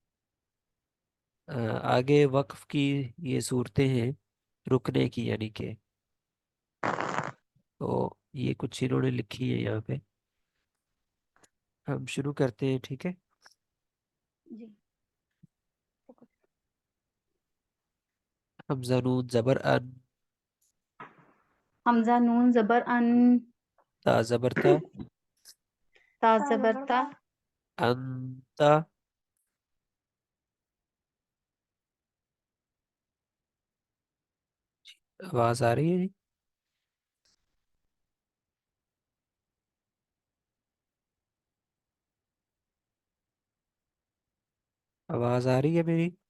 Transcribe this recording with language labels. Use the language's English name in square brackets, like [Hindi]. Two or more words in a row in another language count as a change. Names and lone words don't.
[Urdu] آگے وقف کی یہ صورتیں ہیں، رکنے کی یعنی کہ، تو یہ کچھ انہوں نے لکھی ہے یہاں پہ، ہم شروع کرتے ہیں، ٹھیک ہے۔ جی حمزہ نون زبر ان، حمزہ نون زبر ان، تا زبر تا، تا زبر تا، انتا، آواز آ رہی ہے جی؟ آواز آ رہی ہے میری؟